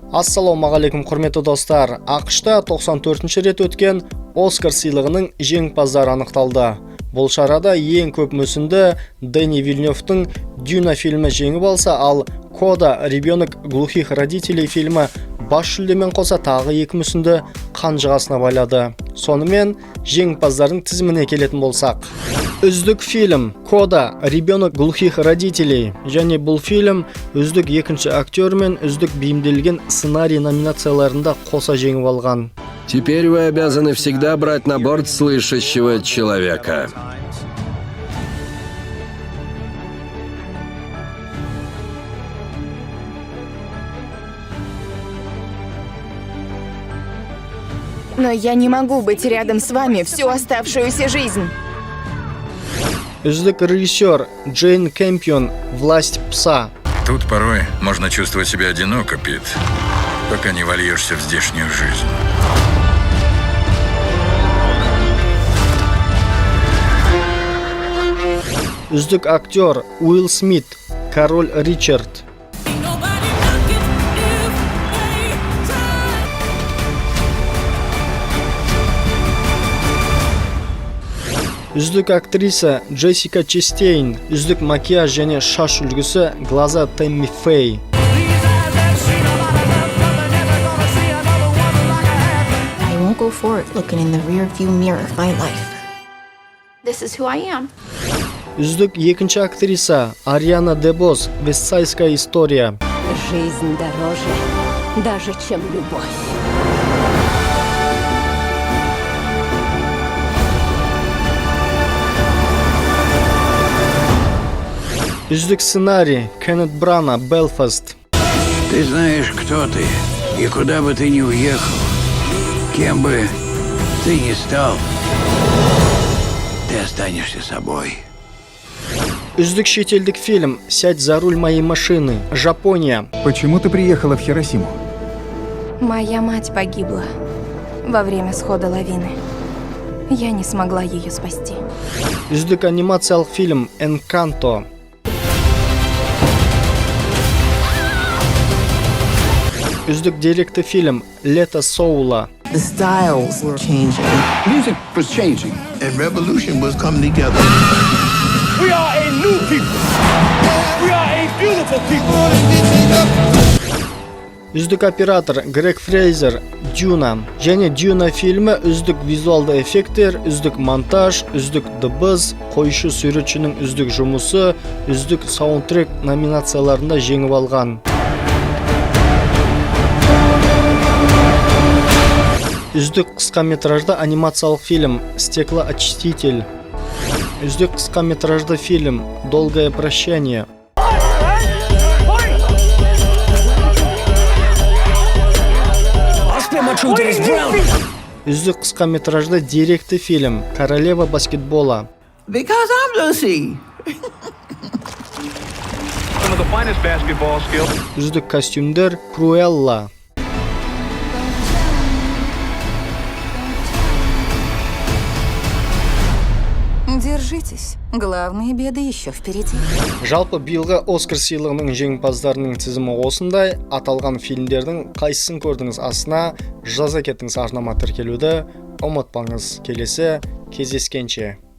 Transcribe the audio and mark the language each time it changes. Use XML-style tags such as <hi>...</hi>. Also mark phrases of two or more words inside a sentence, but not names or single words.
<kk>Ассалаумағалейкум құрметті достар. ақш-та 94-ші рет өткен Оскар сыйлығының жеңімпаздары анықталды. Бұл шарада ең көп мүсінді Дени Вильнёвтың Дюна фильмі жеңіп алса, ал Кода ребенок глухих родителей фильмі бас жүлдемен қоса тағы екі мүсінді қанжығасына байлады. Сонымен жеңімпаздардың тізіміне келетін болсақ. Үздік фильм Кода ребенок глухих родителей, және бұл фильм үздік екінші актер мен үздік бейімделген сценарий номинацияларында қоса жеңіп алған.</kk> <ru>Теперь вы обязаны всегда брать на борт слышащего человека. Но я не могу быть рядом с вами всю оставшуюся жизнь.</ru> <kk>Үздік режиссер Джейн Кэмпион «Власть пса».</kk> <ru>Тут порой можно чувствовать себя одиноко, Пит, пока не вольешься в здешнюю жизнь.</ru> <kk>Үздік актер Уилл Смит «Король Ричард». Үздік актриса Джессика Честейн, үздік макияж және шаш үлгісі Глаза Тэмми Фэй.</kk> <en>I won't go forward looking in the rear-view mirror of my life. This is who I am.</en> <kk>Үздік екінші актриса Ариана Дебос «Вестсайдская история».</kk> <ru>Жизнь дороже, даже чем любовь.</ru> <kk>Үздік сценарий Кеннет Брана «Белфаст».</kk> <ru>Ты знаешь, кто ты, и куда бы ты ни уехал, кем бы ты ни стал, ты останешься собой.</ru> <kk>Үздік шетелдік фильм «Сядь за руль моей машины», Жапония.</kk> <ru>Почему ты приехала в Хиросиму? Моя мать погибла во время схода лавины. Я не смогла ее спасти.</ru> <kk>Үздік анимациялық фильм «Энканто». Үздік деректі фильм «Лето Соула».</kk> <en>The styles were changing. Music was changing, and revolution was coming together. We are a new people. We are a beautiful people.</en> <kk>Үздік оператор Грег Фрейзер «Дюна». Және «Дюна» фильмі үздік визуалды эффекттер, үздік монтаж, үздік дыбыс, қойшы суретшінің үздік жұмысы, үздік саундтрек номинацияларында жеңіп алған. Үздік қысқаметражды анимациялық фильм «Стеклоочиститель». Үздік қысқаметражды фильм «Долгое прощание». Үздік қысқаметражды деректі фильм «Королева баскетбола».</kk> <en>Because I'm Lucy. Some of the finest basketball skills.</en> <kk>Үздік костюмдер «Круэлла».</kk> <ru>Держитесь. Главные беды еще впереди.</ru> <kk>Жалпы биылғы Оскар сыйлығының жеңімпаздарының тізімі осындай. Аталған фильмдердің қайсысын көрдіңіз астына жаза кетіңіз, жарнама тіркелуді ұмытпаңыз. Келесі кездескенше.</kk>